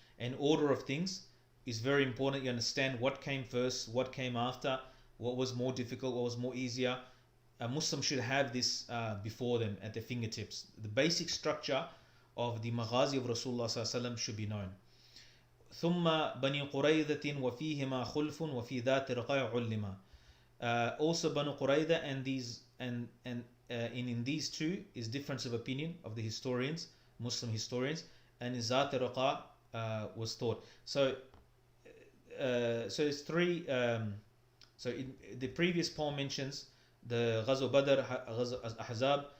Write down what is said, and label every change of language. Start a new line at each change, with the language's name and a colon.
English: An order of things is very important. You understand what came first, what came after, what was more difficult, what was more easier. A Muslim should have this before them at their fingertips. The basic structure of the Maghazi of Rasulullah SAW should be known.
Arabic: ثم بني قريظة وفيهما خلف وفي ذات رقاع علما.
English: Also Banu Qurayza and in these two is difference of opinion of the historians, Muslim historians, and in Zat Raqa was thought. So it's three. The previous poem mentions the Ghazwa Badr, Ghazwa Ahzab.